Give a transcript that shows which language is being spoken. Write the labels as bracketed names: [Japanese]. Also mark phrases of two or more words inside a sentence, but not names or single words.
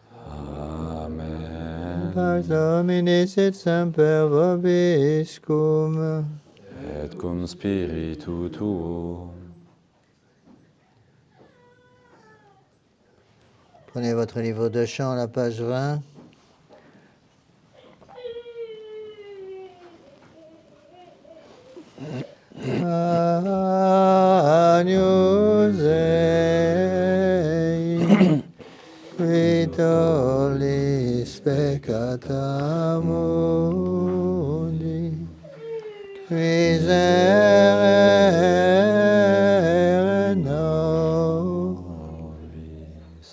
[Latin] Amen. Pax Domini sit semper vobiscum. Et cum spiritu tuo. [French] Prenez votre livre de chant, la page 20. [Latin] Agnus Dei, qui tollis peccata mundi, miserere nobis.